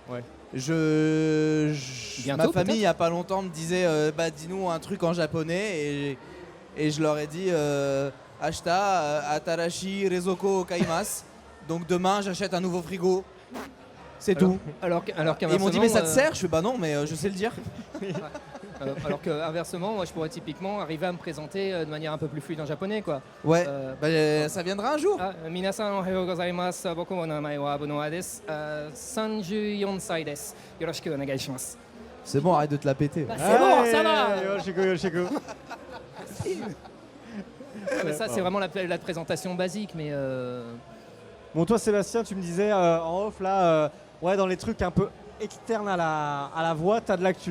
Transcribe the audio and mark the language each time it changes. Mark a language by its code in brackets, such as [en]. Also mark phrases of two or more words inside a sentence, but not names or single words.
[fr] Ma famille il y a pas longtemps me disait dis-nous un truc en japonais et je leur ai dit [ja] 明日新しい冷蔵庫買います. [fr] Donc demain j'achète un nouveau frigo. C'est tout. Alors ils m'ont dit mais ça te sert? Je fais non mais je sais le dire. Alors qu'inversement, moi je pourrais typiquement arriver à me présenter de manière un peu plus fluide en japonais quoi. Ça viendra un jour. [ja] みなさんおはようございます。僕を名前はBenoîtです. 34歳です. よろしくお願いします. [fr] C'est bon, arrête de te la péter. C'est bon, ça va. Yoshiko. Mais ça c'est vraiment la présentation basique mais Bon toi Sébastien, tu me disais en off là dans les trucs un peu externes à la voix, t'as de l'actu.